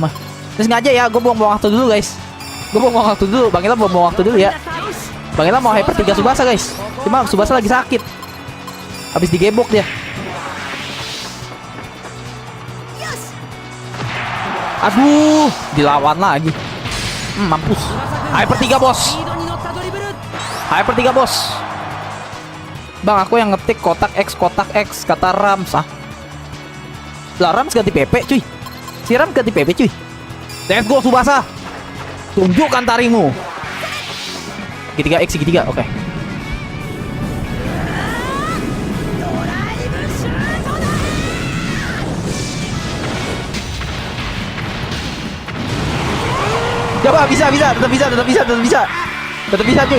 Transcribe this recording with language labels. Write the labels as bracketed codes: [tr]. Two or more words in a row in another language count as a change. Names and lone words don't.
[id] Terus aja ya, gue buang waktu dulu guys. Bang Ilham buang waktu dulu ya. Bang Ilham mau hyper 3 Subasa guys. Cuma Subasa lagi sakit. Habis digebok dia. Aduh, dilawan lagi. Mampus. Hyper 3 bos. [ja] スピードに乗ったドリブル [id] Hyper 3 bos. Bang, aku yang ngetik kotak X kata Rams ah. Lah Rams ganti PP cuy. Si Rams ganti PP cuy. [en] Let's go [id] Subasa. Tunjukkan taringmu. Segitiga X segitiga, oke. Coba bisa, tetap bisa cuy.